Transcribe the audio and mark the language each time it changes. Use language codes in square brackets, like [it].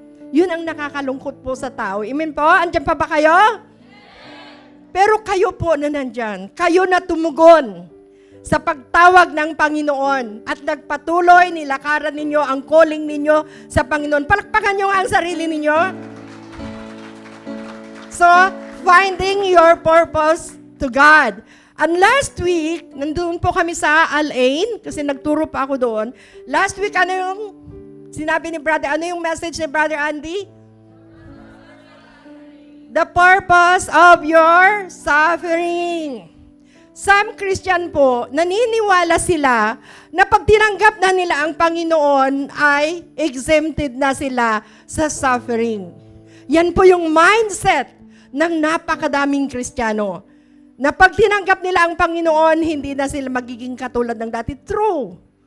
[tl] Yun ang nakakalungkot po sa tao. Amen po? Andiyan pa ba kayo? Pero kayo po na nandyan, kayo na tumugon sa pagtawag ng Panginoon at nagpatuloy nilakaran ninyo ang calling ninyo sa Panginoon. Palakpakan nyo ang sarili ninyo. [en] So, finding your purpose to God. And last week, [tl] nandun po kami sa Al-Ain, kasi nagturo pa ako doon. [en] Last week, [tl] ano yung sinabi ni Brother, ano yung message ni Brother Andy? [en] The purpose of your suffering. Some Christian [tl] po, naniniwala sila na pag tinanggap na nila ang Panginoon ay exempted na sila sa suffering. Yan po yung mindset ng napakadaming Kristiyano. Na pag tinanggap nila ang Panginoon, hindi na sila magiging katulad ng dati. True.